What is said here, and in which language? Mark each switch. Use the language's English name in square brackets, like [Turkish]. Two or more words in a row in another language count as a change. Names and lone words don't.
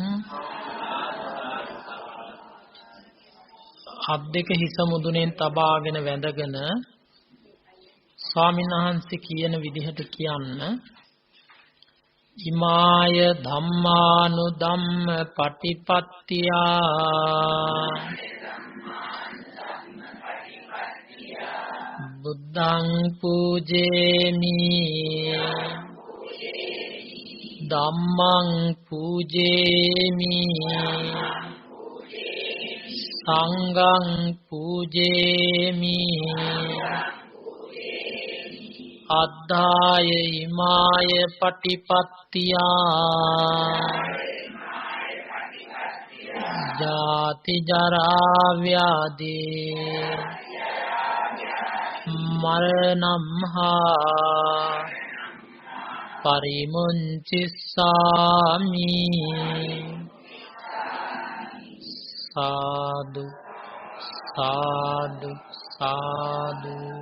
[Sinhala] අත් දෙක හිස මුදුනෙන් තබාගෙන වැඳගෙන ස්වාමීන් වහන්සේ කියන විදිහට කියන්න. [Pali] ඉමාය ධම්මානුධම්ම පටිපත්තියා බුද්ධං පූජේමි ධම්මං පූජේමි සංඝං පූජේමි අද්ධාය ඉමාය පටිපත්තියා ජාති ජරා ව්‍යාධි මරණම් හා පරිමුංචිස්සාමි සාදු සාදු සාදු.